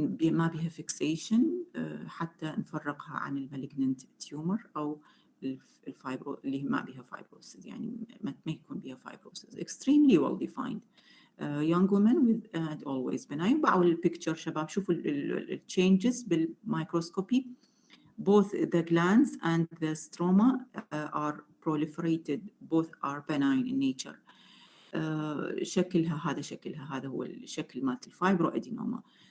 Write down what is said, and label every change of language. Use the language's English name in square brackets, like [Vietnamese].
[Arabic] ما بها fixation حتى نفرقها عن المالجننت tumor أو الفايبرو اللي ما بها fibrosis يعني ما يكون بها fibrosis. [English] Extremely well defined. Young women with and always benign. [Arabic] بعوا البيكتشر شباب شوفوا ال changes بالميكروسكوبي. [English] Both the glands and the stroma are proliferated. Both are benign in nature. [Arabic] شكلها هذا هو الشكل مالت الفايبروادينوما.